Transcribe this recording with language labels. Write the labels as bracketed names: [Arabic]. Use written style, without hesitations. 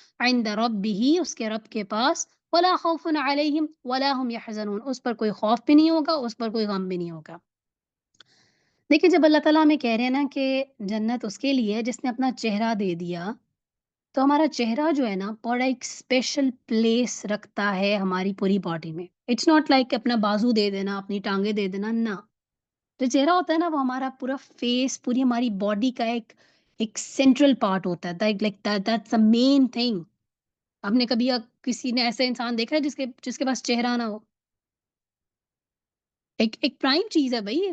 [Arabic] عند ربہ، [Urdu] اس کے رب کے پاس. [Arabic] ولا خوف علیہم ولا هم يحزنون، [Urdu] اس پر کوئی خوف بھی نہیں ہوگا، اس پر کوئی غم بھی نہیں ہوگا. دیکھیں جب اللہ تعالیٰ ہمیں کہہ رہے ہیں نا کہ جنت اس کے لیے جس نے اپنا چہرہ دے دیا، تو ہمارا چہرہ جو ہے نا بڑا ایک اسپیشل پلیس رکھتا ہے ہماری پوری باڈی میں. [English] it's not like [Urdu] اپنا بازو دے دینا، اپنی ٹانگیں دے دینا، نہ. جو چہرہ ہوتا ہے نا وہ ہمارا پورا فیس، پوری ہماری باڈی کا ایک سینٹرل پارٹ ہوتا ہے. [English] Like that's a main thing. [Urdu] آپ نے کبھی کسی نے ایسا انسان دیکھا ہے جس کے پاس چہرہ نہ ہو؟ ایک پرائم چیز ہے بھائی.